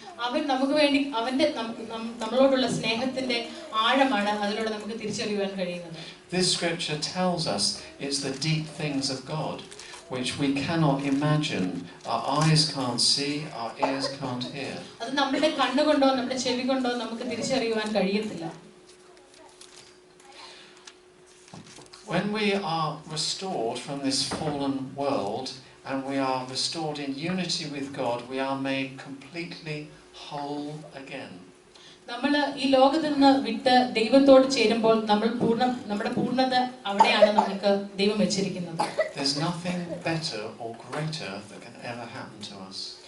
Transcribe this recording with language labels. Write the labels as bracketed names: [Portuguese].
[Malayalam] അവൻ നമുക്ക് വേണ്ടി അവന്റെ നമ്മളോടുള്ള സ്നേഹത്തിന്റെ ആഴമാണ് അതിലൂടെ നമുക്ക് തിരിച്ചറിയുവാൻ കഴിയുന്നത്. [English] This scripture tells us it's the deep things of God which we cannot imagine, our eyes can't see, our ears can't hear. [Malayalam] അത് നമ്മുടെ കണ്ണുകൊണ്ടോ നമ്മുടെ ചെവി കൊണ്ടോ നമുക്ക് തിരിച്ചറിയുവാൻ കഴിയത്തില്ല. [English] When we are restored from this fallen world and we are restored in unity with God, we are made completely whole again. [Malayalam] നമ്മൾ ഈ ലോകത്ത് നിന്ന് വിട്ട് ദൈവത്തോട് ചേരുമ്പോൾ നമ്മുടെ പൂർണ്ണത അവിടെയാണ് നമുക്ക് ദൈവം വെച്ചിരിക്കുന്നത്. [English] There's nothing better or greater that can ever happen to us.